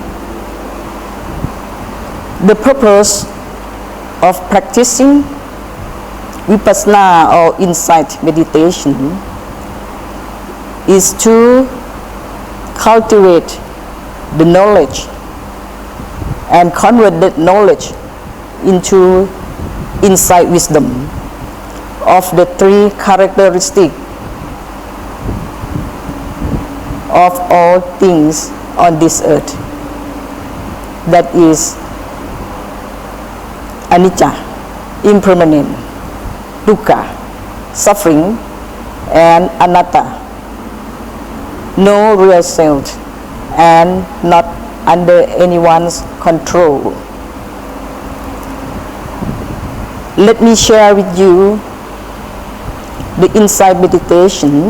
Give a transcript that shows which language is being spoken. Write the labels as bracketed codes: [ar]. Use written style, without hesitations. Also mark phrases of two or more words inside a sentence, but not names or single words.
[en] The purpose of practicing Vipassana or insight meditation is to cultivate the knowledge and convert that knowledge into insight wisdom of the 3 characteristics of all things on this earth. That is Anicca, impermanent, dukkha, suffering, and anatta, no real self, and not under anyone's control. Let me share with you the insight meditation.